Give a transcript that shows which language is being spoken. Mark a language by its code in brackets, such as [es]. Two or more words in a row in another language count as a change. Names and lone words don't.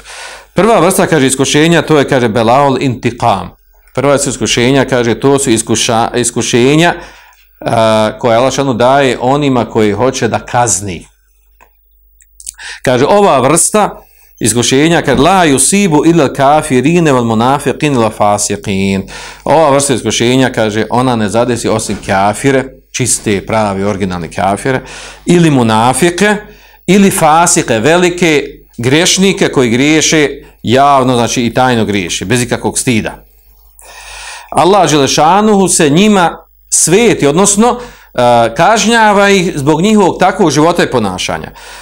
[bs] Prva vrsta, kaže, iskušenja, to je, kaže, [ar] بلاء الانتقام. [bs] Prva su iskušenja, kaže, to su iskušenja koje Allah šanu daje onima koji hoće da kazni. Kaže, ova vrsta iskušenja, kaže, [ar] لا يصيب إلا الكافرين والمنافقين والفاسقين. [bs] Ova vrsta iskušenja, kaže, ona ne zadesi osim kafire, čiste, pravi, originalni kafire, ili munafike, ili fasike, velike grešnike koji griješe javno, znači i tajno griješe, bez ikakvog stida. Allah dželešanuhu se njima sveti, odnosno kažnjava ih zbog njihovog takvog života i ponašanja.